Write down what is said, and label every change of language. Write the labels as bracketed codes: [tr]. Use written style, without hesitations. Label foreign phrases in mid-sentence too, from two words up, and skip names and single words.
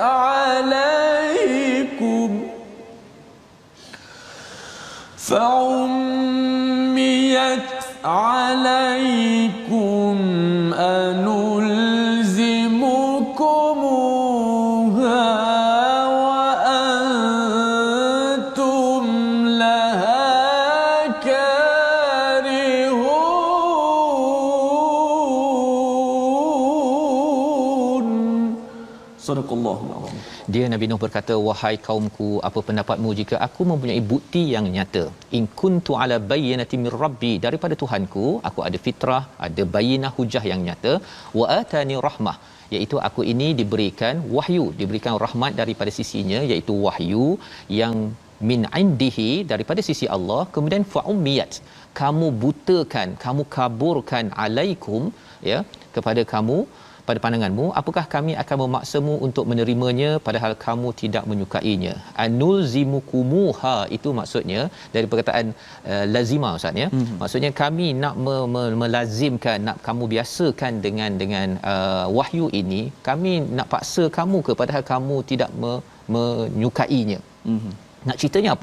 [ar] عليكم أنلزمكموها وأنتم لها كارهون. صدق الله العظيم. [ms] Dia Nabi Nuh berkata, wahai kaumku, apa pendapatmu jika aku mempunyai bukti yang nyata? [ar] إن كنت على بينة من ربي, [ms] daripada Tuhanku aku ada fitrah, ada bayyinah, hujah yang nyata. [ar] وآتاني رحمة, [ms] iaitu aku ini diberikan wahyu, diberikan rahmat daripada sisinya, iaitu wahyu yang [ar] من عنده, [ms] daripada sisi Allah. Kemudian fa'ummiyat, kamu butakan, kamu kaburkan, alaikum, ya, kepada kamu, pada pandanganmu. Apakah kami akan memaksamu untuk menerimanya padahal kamu tidak menyukainya? Anulzimukumuha, itu maksudnya dari perkataan lazima, Ustaz, ya. Maksudnya kami nak melazimkan, nak kamu biasakan dengan wahyu ini, kami nak paksa kamu ke padahal kamu tidak menyukainya. Nak ceritanya apa?